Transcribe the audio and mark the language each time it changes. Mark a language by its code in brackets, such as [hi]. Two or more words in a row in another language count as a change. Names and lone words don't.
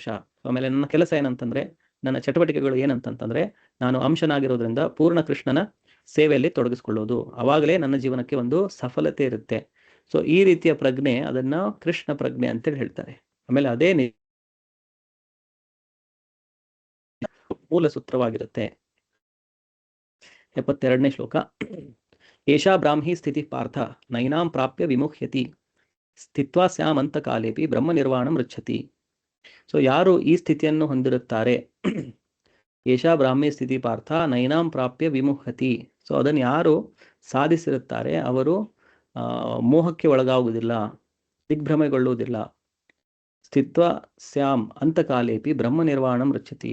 [kn] ಆಮೇಲೆ ನನ್ನ ಕೆಲಸ ಏನಂತಂದ್ರೆ, ನನ್ನ ಚಟುವಟಿಕೆಗಳು ಏನಂತಂತಂದ್ರೆ ನಾನು ಅಂಶನಾಗಿರೋದ್ರಿಂದ ಪೂರ್ಣ ಕೃಷ್ಣನ ಸೇವೆಯಲ್ಲಿ ತೊಡಗಿಸ್ಕೊಳ್ಳೋದು. ಅವಾಗಲೇ ನನ್ನ ಜೀವನಕ್ಕೆ ಒಂದು ಸಫಲತೆ ಇರುತ್ತೆ. ಸೊ ಈ ರೀತಿಯ ಪ್ರಜ್ಞೆ, ಅದನ್ನ ಕೃಷ್ಣ ಪ್ರಜ್ಞೆ ಅಂತೇಳಿ ಹೇಳ್ತಾರೆ. ಆಮೇಲೆ ಅದೇ ಮೂಲ ಸೂತ್ರವಾಗಿರುತ್ತೆ. 72ನೇ ಶ್ಲೋಕ. [sa] ಏಷಾ ಬ್ರಾಹ್ಮಿ ಸ್ಥಿತಿ ಪಾರ್ಥ ನೈನಾಂ ಪ್ರಾಪ್ಯ ವಿಮುಹ್ಯತಿ ಸ್ಥಿತ್ವಾ ಸ್ಯಾಮಂತ ಕಾಲೇಪಿ ಬ್ರಹ್ಮ ನಿರ್ವಾಣಂ ರುಚ್ಛತಿ. [kn] ಸೊ ಯಾರು ಈ ಸ್ಥಿತಿಯನ್ನು ಹೊಂದಿರುತ್ತಾರೆ, [sa] ಏಷಾ ಬ್ರಾಹ್ಮಿ ಸ್ಥಿತಿ ಪಾರ್ಥ ನೈನಾಂ ಪ್ರಾಪ್ಯ ವಿಮುಹ್ಯತಿ. [kn] ಸೊ ಅದನ್ನು ಯಾರು ಸಾಧಿಸಿರುತ್ತಾರೆ ಅವರು ಮೋಹಕ್ಕೆ ಒಳಗಾಗುವುದಿಲ್ಲ, ದಿಗ್ಭ್ರಮೆಗೊಳ್ಳುವುದಿಲ್ಲ. [sa] ಸ್ಥಿತ್ವ ಸ್ಯಾಮ್ ಅಂತಕಾಲೇಪಿ ಬ್ರಹ್ಮ ನಿರ್ವಾಣಂ ರುಚ್ಛತಿ.